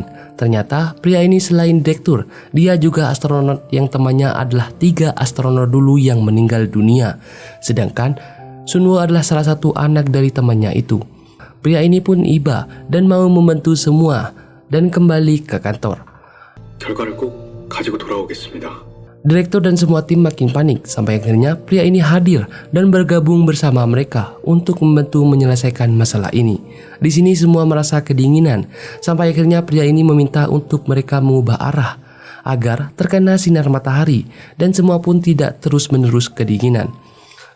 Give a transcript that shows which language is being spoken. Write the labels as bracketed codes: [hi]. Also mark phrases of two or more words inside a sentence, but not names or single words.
[id] Ternyata pria ini selain direktur, dia juga astronot yang temannya adalah 3 astronot dulu yang meninggal dunia. Sedangkan Sunwo adalah salah satu anak dari temannya itu. Pria ini pun iba dan mau membantu semua dan kembali ke kantor. [ko] 결과를 꼭 가지고 돌아오겠습니다. [id] Direktur dan semua tim makin panik sampai akhirnya pria ini hadir dan bergabung bersama mereka untuk membantu menyelesaikan masalah ini. Di sini semua merasa kedinginan sampai akhirnya pria ini meminta untuk mereka mengubah arah agar terkena sinar matahari dan semua pun tidak terus-menerus kedinginan.